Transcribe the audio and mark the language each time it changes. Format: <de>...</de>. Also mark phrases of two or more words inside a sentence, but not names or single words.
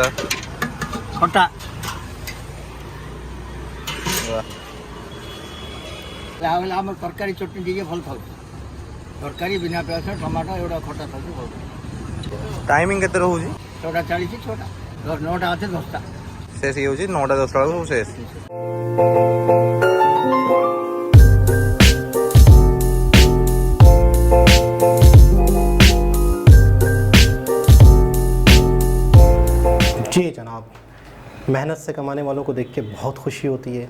<or>ଖଟା ହେଲେ ଆମର ତରକାରୀ ଚଟଣି ଟିକେ ଭଲ ଥାଉଛି ତରକାରୀ ବିନା ପିଆଜ ଟମାଟୋ ଏଗୁଡ଼ା ଖଟା ଥାଉଛି ଭଲ ଟାଇମିଂ କେତେ ରହୁଛି? 6ଟା 40 6ଟା 9ଟା ଅଛି 10ଟା ଶେଷ ହେଇଯାଉଛି 9ଟା 10ଟା ବେଳକୁ ସବୁ ଶେଷ।</or> <hi>जी जनाब, मेहनत से कमाने वालों को देख के बहुत खुशी होती है।</hi>